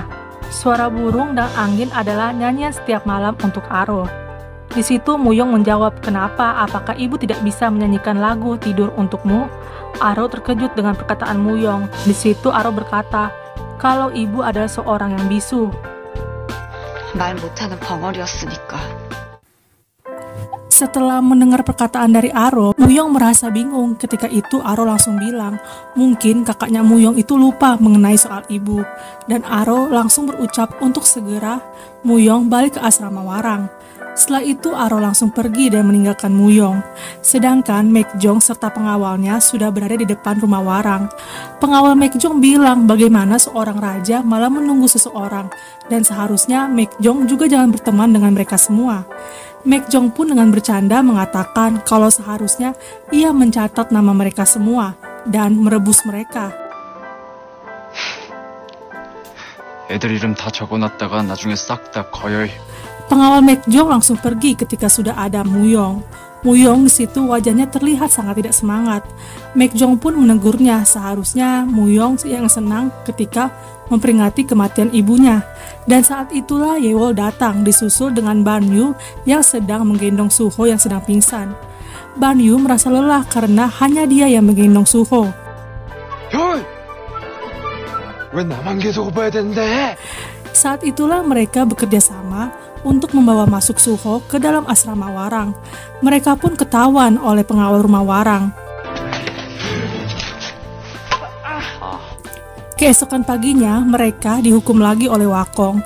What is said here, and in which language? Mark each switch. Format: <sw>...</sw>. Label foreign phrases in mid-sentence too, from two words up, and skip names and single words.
<id>Suara burung dan angin adalah nyanyian setiap malam untuk Aro. Di situ Muyong menjawab, "Kenapa? Apakah ibu tidak bisa menyanyikan lagu tidur untukmu?" Aro terkejut dengan perkataan Muyong. Di situ Aro berkata, "Kalau ibu adalah seorang yang bisu."</id> <ko>말 못하는 벙어리였으니까.</ko> <id>Setelah mendengar perkataan dari Aro, Muyong merasa bingung. Ketika itu Aro langsung bilang, mungkin kakaknya Muyong itu lupa mengenai soal ibu. Dan Aro langsung berucap untuk segera Muyong balik ke asrama Warang. Setelah itu Aro langsung pergi dan meninggalkan Muyong. Sedangkan Maekjong serta pengawalnya sudah berada di depan rumah Warang. Pengawal Maekjong bilang bagaimana seorang raja malah menunggu seseorang. Dan seharusnya Maekjong juga jangan berteman dengan mereka semua. Maekjong pun dengan bercanda mengatakan kalau seharusnya ia mencatat nama mereka semua dan merebus mereka.</id> <ko>애들 이름 다 적어놨다가 나중에 싹 다 거여이.</ko> <id>Pengawal Maekjong langsung pergi ketika sudah ada Muyong. Muyong di situ wajahnya terlihat sangat tidak semangat. Maekjong pun menegurnya, seharusnya Muyong yang senang ketika memperingati kematian ibunya. Dan saat itulah Yewol datang disusul dengan Ban Yu yang sedang menggendong Suho yang sedang pingsan. Ban Yu merasa lelah karena hanya dia yang menggendong Suho.</id> <ko>형! 왜 나만 계속 오빠야 되는데?</ko> <id>Saat itulah mereka bekerja sama untuk membawa masuk Suho ke dalam asrama Warang. Mereka pun ketahuan oleh pengawal rumah Warang. Keesokan paginya, mereka dihukum lagi oleh Wakong.</id>